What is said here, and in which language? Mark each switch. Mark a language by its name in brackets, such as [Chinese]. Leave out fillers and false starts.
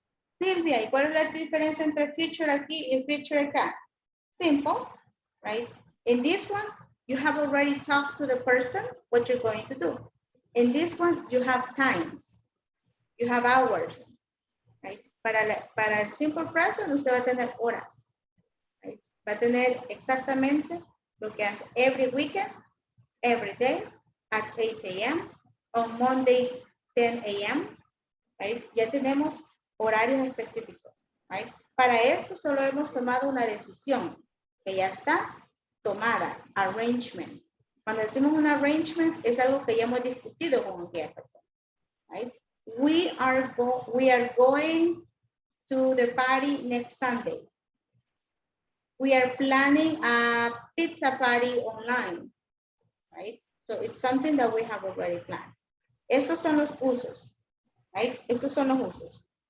[Spanish] Silvia, ¿y cuál es la diferencia entre future aquí y future acá? [English] Simple, right? In this one, you have already talked to the person what you're going to do. In this one, you have times. You have hours, right? [Spanish] Para el simple present, usted va a tener horas, right? Va a tener exactamente lo que hace [English] every weekend, every day, at 8 a.m., on Monday, 10 a.m., [Spanish] right? Ya tenemos horarios específicos, right? Para esto solo hemos tomado una decisión que ya está tomada, arrangements. Cuando decimos un arrangement es algo que ya hemos discutido con aquella persona, right? [English] We are going to the party next Sunday. We are planning a pizza party online, right? So it's something that we have already planned. [Spanish] Estos son los usos, right? Estos son los usos.